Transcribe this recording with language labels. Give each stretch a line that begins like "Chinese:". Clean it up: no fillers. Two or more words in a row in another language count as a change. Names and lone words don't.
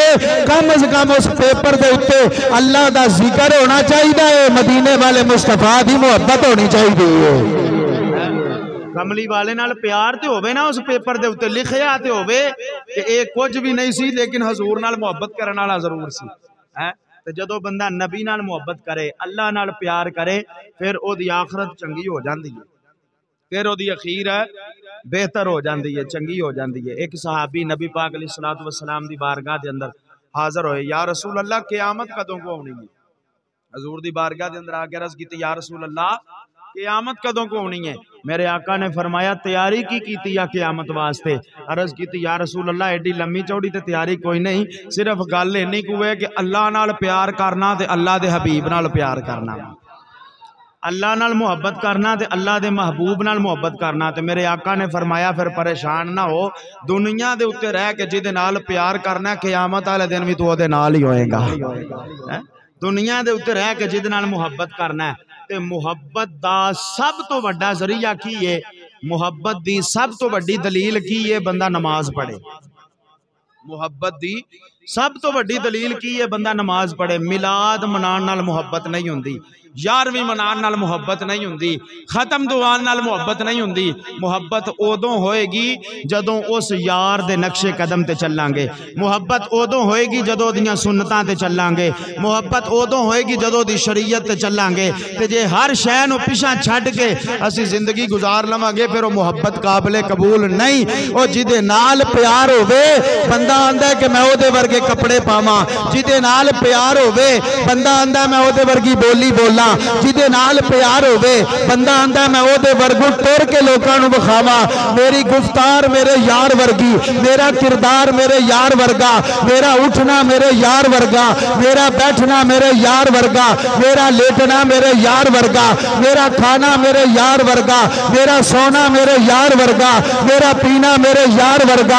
Punjabi: کم از کم اس پیپر دے اتے اللہ دا ذکر ہونا چاہیے, مدینے والے مصطفیٰ دی محبت ہونی چاہیے, کملی والے نال پیار تے ہووے نا اس پیپر دے اتے لکھیا تے ہووے کہ اے کچھ بھی نہیں سی لیکن حضور نال محبت کرن والا ضرور سی. تے جدو بندہ نبی نال محبت کرے, اللہ نال پیار کرے, پھر او دی آخرت چنگی ہو جاندی ہے, پھر او دی اخیر بہتر ہو جاندی ہے, چنگی ہو جاندی ہے. ایک صحابی نبی پاک
Arabic: علیہ الصلوۃ والسلام
Punjabi: دی بارگاہ دے اندر حاضر ہوئے,
Arabic: یا رسول اللہ
Punjabi: قیامت کدوں کو ہونی ہے؟ حضور دی بارگاہ دے اندر آ کے عرض کیتی,
Arabic: یا رسول اللہ
Punjabi: قیامت کدوں کو ہونی ہے؟ میرے آقا نے فرمایا تیاری کی کیتی یا قیامت واسطے؟ عرض کیتی
Arabic: یا رسول اللہ
Punjabi: ایڈی لمبی چوڑی تے تیاری کوئی نہیں, صرف گل اینی کو ہے کہ اللہ نال پیار کرنا تے اللہ دے حبیب نال پیار کرنا, اللہ نال محبت کرنا تے اللہ دے محبوب نال محبت کرنا. تے میرے آقا نے فرمایا پھر پریشان نہ ہو, دنیا دے اتے رہ کے جدے نال پیار کرنا قیامت والے دن بھی تو دے نال ہی ہوئے گا. دنیا دے اتے رہ کے جدے نال محبت کرنا ہے, تے محبت دا سب تو بڑا ذریعہ کی ہے, محبت دی سب تو بڑی دلیل کی ہے, بندہ نماز پڑھے. محبت دی سب تو بڑی دلیل کی ہے, بندہ نماز پڑھے. میلاد منان نال محبت نہیں ہوندی, یارویں منان نال محبت نہیں ہوندی, ختم دوان نال محبت نہیں ہوندی. محبت ادوں ہوئے گی جدوں اس یار دے نقش قدم تے چلیں گے, محبت ادوں ہوئے گی جدوں دیاں سنتاں تے چلیں گے, محبت ادوں ہوئے گی جدوں دی شریعت تے چلیں گے. تے جے ہر شے نو پیچھے چھڈ کے اسی زندگی گزار لواں گے پھر وہ محبت قابل قبول نہیں. او جدے نال پیار ہوے بندہ آندا ہے کہ میں او دے ورگے کپڑے پاواں, جدے نال پیار ہوے بندہ آندا ہے میں او دے ورگی بولی بولاں, جدے نال پیار ہوے بندہ آندا ہے میں او دے ورگو ٹر کے لوکاں نو بخاواں. میری گفتار میرے یار ورگی, میرا کردار میرے یار ورگا, میرا اٹھنا میرے یار ورگا, میرا بیٹھنا میرے یار ورگا, میرا لیٹنا میرے یار ورگا, میرا کھانا میرے یار ورگا, میرا سونا میرے یار ورگا, میرا پینا میرے یار ورگا.